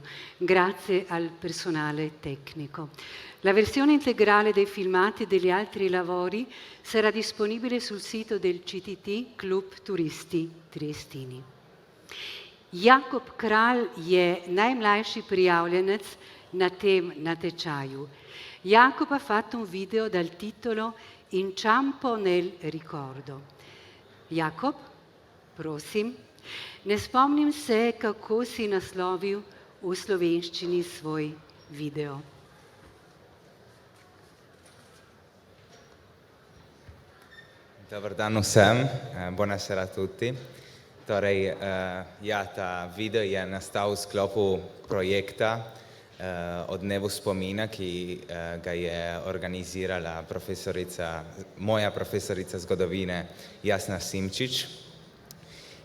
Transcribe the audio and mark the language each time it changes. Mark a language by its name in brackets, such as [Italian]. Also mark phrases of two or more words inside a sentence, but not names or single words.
[Italian] Grazie al personale tecnico. La versione integrale dei filmati e degli altri lavori sarà disponibile sul sito del CTT Klub Turisti Triestini. [Slovenian] Jakob Kralj je najmlajši prijavljenec na tem natečaju. [Italian] Jakob ha fatto un video dal titolo Inciampo nel ricordo. [Slovenian] Jakob, prosim. Ne spomnim se, kako si naslovil v slovenščini svoj video. Dobar dan vsem, [Italian] buonasera a tutti. [Slovenian] Torej, ta video je nastal v sklopu projekta o dnevu spomina, ki ga je organizirala moja profesorica zgodovine Jasna Simčič.